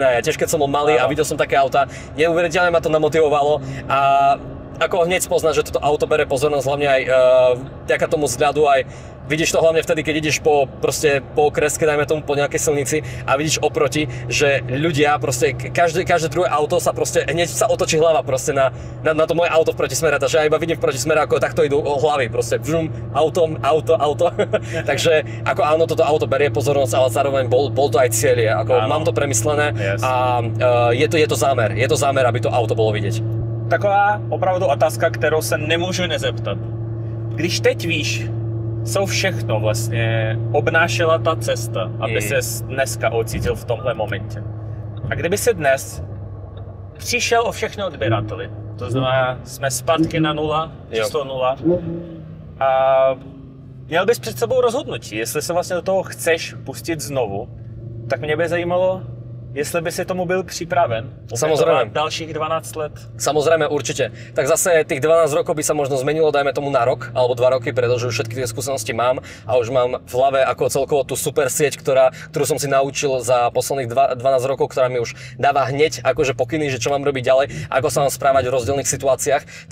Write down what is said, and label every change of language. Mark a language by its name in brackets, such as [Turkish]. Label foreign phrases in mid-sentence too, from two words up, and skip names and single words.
[Slovak] Ja tiež keď som bol malý a videl som také auta, neuveriteľne ma to namotivovalo a ako hneď spoznať, že toto auto bere pozornosť, hlavne aj vďaka tomu vzhľadu, aj vidíš to hlavne vtedy, keď ideš po okreske, dajme tomu po nejakej silnici a vidíš oproti, že ľudia proste, každé druhé auto sa proste, hneď sa otočí hlava proste na to moje auto v protismere, takže ja iba vidím v protismere, ako takto idú hlavy, proste vžum, auto. Takže ako áno, toto auto berie pozornosť, ale zároveň bol to aj cieľ, ako mám to premyslené a je to zámer, aby to auto bolo vidieť. [Czech] Taková opravdu otázka, kterou se nemůžu nezeptat. Když teď víš, co všechno vlastně obnášela ta cesta, aby ses dneska ocítil v tomhle momentě. A kdyby si dnes přišel o všechny odběrateli, to znamená, jsme zpátky na nula, číslo 0, a měl bys před sebou rozhodnutí, jestli se vlastně do toho chceš pustit znovu, tak mě by zajímalo, jestli by si tomu byl připraven. [Slovak] Samozrejme. [Czech] Dalších 12 let. [Slovak] Samozrejme, určite. Tak zase tých 12 rokov by sa možno zmenilo, dajme tomu na rok alebo 2 roky, pretože už všetky tie skúsenosti mám a už mám v hlave ako celkovo tú super sieť, ktorú som si naučil za posledných 12 rokov, ktorá mi už dáva hneď akože pokyny, že čo mám robiť ďalej, ako sa mám správať v rozdielnych situáciách.